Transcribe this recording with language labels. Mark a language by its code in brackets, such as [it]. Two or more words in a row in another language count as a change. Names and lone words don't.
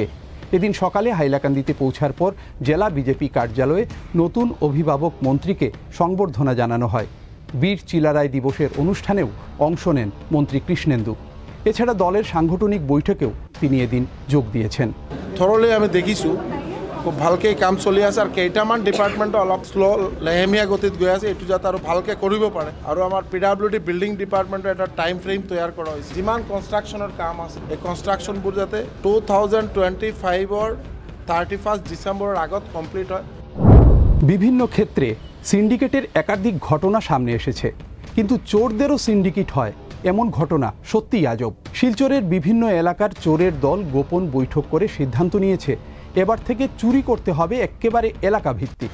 [bn] এদিন সকালে হাইলাকান্দিতে পৌঁছার পর জেলা বিজেপি কার্যালয়ে নতুন অভিভাবক মন্ত্রীকে সংবর্ধনা জানানো হয়। বীর চিলারায় দিবসের অনুষ্ঠানেও অংশ নেন মন্ত্রী কৃষ্ণেন্দু। এছাড়া দলের সাংগঠনিক বৈঠকেও তিনি এদিন যোগ দিয়েছেন। [as] থরলি আমি দেখিছোঁ খুব ভালকৈ কাম চলি আছে আৰু কেইটামান ডিপাৰ্টমেণ্টটো অলপ শ্ল' লেহেমীয়া গতিত গৈ আছে, এইটো যাতে আৰু ভালকৈ কৰিব পাৰে। আৰু আমাৰ PWD বিল্ডিং ডিপাৰ্টমেণ্টৰ এটা [en] time frame [as] তৈয়াৰ কৰা হৈছে। যিমান কনষ্ট্ৰাকশ্যনৰ কাম আছে এই কনষ্ট্ৰাকশ্যনবোৰ যাতে 2025-ৰ 31 ডিচেম্বৰৰ আগত কমপ্লিট হয়। [bn] বিভিন্ন ক্ষেত্রে সিন্ডিকেটের একাধিক ঘটনা সামনে এসেছে, কিন্তু চোরদেরও সিন্ডিকেট হয় এমন ঘটনা সত্যিই আজব। শিলচরের বিভিন্ন এলাকার চোরের দল গোপন বৈঠক করে সিদ্ধান্ত নিয়েছে এবার থেকে চুরি করতে হবে একেবারে এলাকা ভিত্তিক।